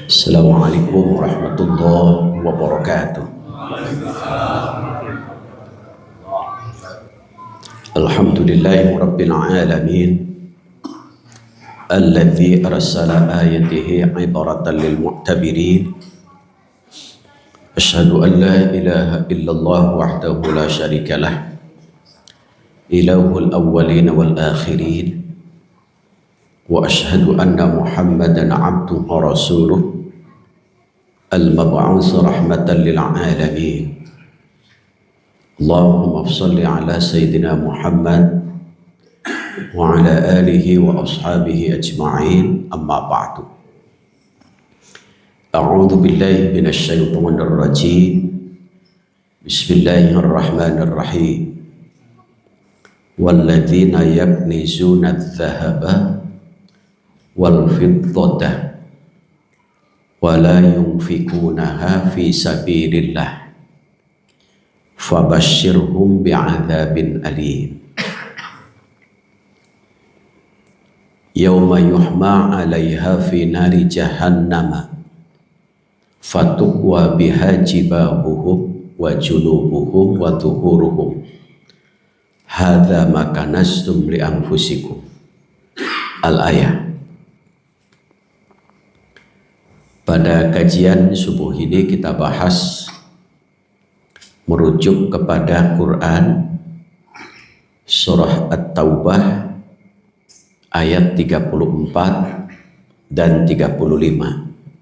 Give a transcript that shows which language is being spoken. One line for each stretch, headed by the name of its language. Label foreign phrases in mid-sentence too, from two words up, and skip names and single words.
Arabic: السلام عليكم ورحمة الله وبركاته. الحمد لله رب العالمين الذي أرسل آياته عبرة للمعتبرين. أشهد أن لا إله إلا الله وحده لا شريك له إله الأولين والآخرين. وأشهد أن محمدا عبده ورسوله المبعوث رحمة للعالمين. اللهم صل على سيدنا محمد وعلى آله وأصحابه أجمعين أما بعد. أعوذ بالله من الشيطان الرجيم. بسم الله الرحمن الرحيم. والذين يكنزون الذهب والفضة ولا ينفقونها في سبيل الله فبشرهم بعذاب أليم. يوم يحمى عليها في نار جهنم فتكوى بها جباههم وجنوبهم وظهورهم هذا ما كنزتم لأنفسكم. الآية.
Indonesian: Pada kajian subuh ini kita bahas merujuk kepada Quran surah At-Taubah ayat 34 dan 35.